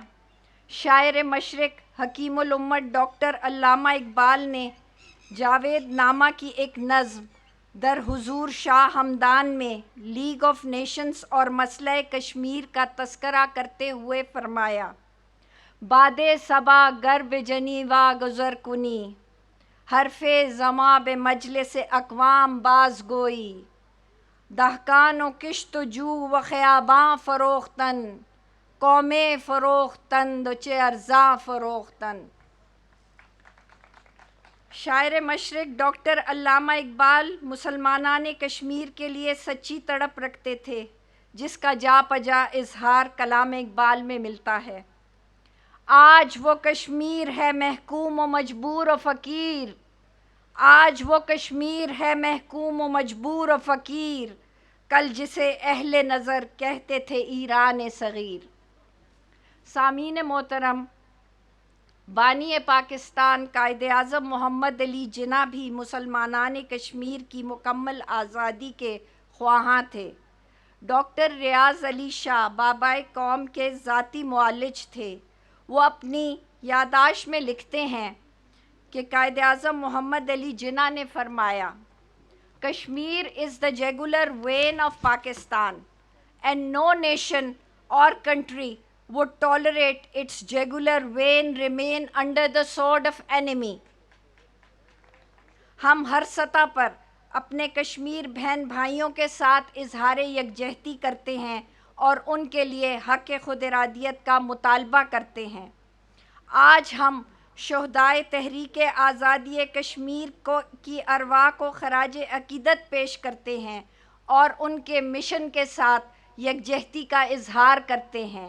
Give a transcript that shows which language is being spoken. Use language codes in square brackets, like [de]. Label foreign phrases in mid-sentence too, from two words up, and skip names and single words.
[ur] شاعر مشرق حکیم الامت ڈاکٹر علامہ اقبال نے جاوید نامہ کی ایک نظم در [fa] حضور شاہ ہمدان [ur] میں لیگ آف نیشنز اور مسئلہ کشمیر کا تذکرہ کرتے ہوئے فرمایا: [fa] باد صبا گر بے جنیوا گذر کنی، حرف زماں بے مجلس اقوام باز گوئی، دہقان و کشت و جو و خیاباں فروختن، قوم فروختند و چہ ارزاں فروختن۔ [ur] شاعر مشرق ڈاکٹر علامہ اقبال مسلمانان کشمیر کے لیے سچی تڑپ رکھتے تھے، جس کا جا پجا اظہار کلام اقبال میں ملتا ہے۔ آج وہ کشمیر ہے محکوم و مجبور و فقیر، آج وہ کشمیر ہے محکوم و مجبور و فقیر، کل جسے اہل نظر کہتے تھے ایران صغیر۔ سامعین محترم، بانی پاکستان قائد اعظم محمد علی جناح بھی مسلمانان کشمیر کی مکمل آزادی کے خواہاں تھے۔ ڈاکٹر ریاض علی شاہ بابائے قوم کے ذاتی معالج تھے۔ وہ اپنی یادداشت میں لکھتے ہیں کہ قائد اعظم محمد علی جناح نے فرمایا: [en] کشمیر از the jugular vein of Pakistan and no nation or country would tolerate its jugular vein remain under the sword of enemy. [ur] ہم ہر سطح پر اپنے کشمیر بہن بھائیوں کے ساتھ اظہار یکجہتی کرتے ہیں اور ان کے لیے حق خود ارادیت کا مطالبہ کرتے ہیں۔ آج ہم شہدائے تحریک آزادی کشمیر کی ارواح کو خراج عقیدت پیش کرتے ہیں اور ان کے مشن کے ساتھ یکجہتی کا اظہار کرتے ہیں۔